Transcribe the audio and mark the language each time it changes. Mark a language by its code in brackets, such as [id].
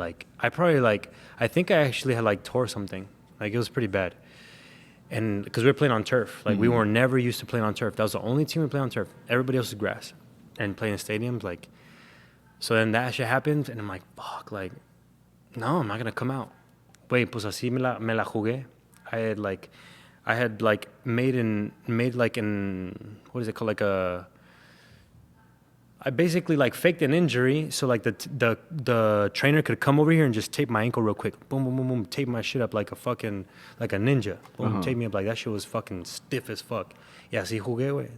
[en] Like I think I actually had like tore something. Like it was pretty bad. And because we were playing on turf, like we were never used to playing on turf. That was the only team we played on turf. Everybody else was grass, and playing in stadiums, like. So then that shit happened, and I'm like, fuck, like, no, I'm not gonna come out. [es] Wait, pues así me la jugué. [en] I had made like an, what is it called, like I basically like faked an injury, so like the trainer could come over here and just tape my ankle real quick. Boom, boom, boom, boom, tape my shit up like a ninja. Boom, tape me up like that shit was fucking stiff as fuck. Yeah, see, jugué, güey.